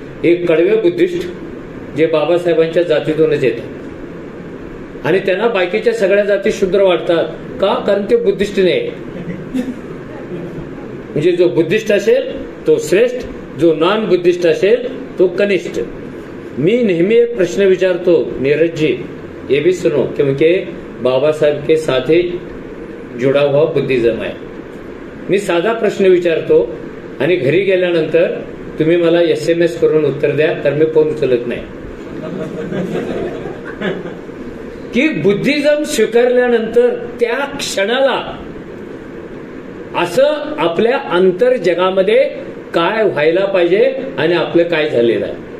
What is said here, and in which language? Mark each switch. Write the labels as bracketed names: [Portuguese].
[Marathi] एक कडवे बुद्धिस्ट जे बाबासाहेबांच्या जातीतूनच येतात आणि त्यांना बाकीच्या सगळ्या जाती शूद्र वाटतात. का? कारण ते बुद्धिस्ट नाही. म्हणजे जो बुद्धिस्ट असेल तो श्रेष्ठ, जो नॉन बुद्धिस्ट असेल तो कनिष्ठ. मी नेहमी एक प्रश्न विचारतो, [Hindi] नीरज जी ये भी सुनो, क्योंकि बाबा साहेब के साथ ही जुड़ा हुआ बुद्धिज्म है. [Marathi] मी साधा प्रश्न विचारतो आणि घरी गेल्यानंतर तुम्ही मला SMS करून उत्तर द्या, तर मी फोन उचलत नाही. की बुद्धिझम स्वीकारल्यानंतर त्या क्षणाला असं आपल्या अंतर जगामध्ये काय व्हायला पाहिजे आणि आपलं काय झालेलं आहे.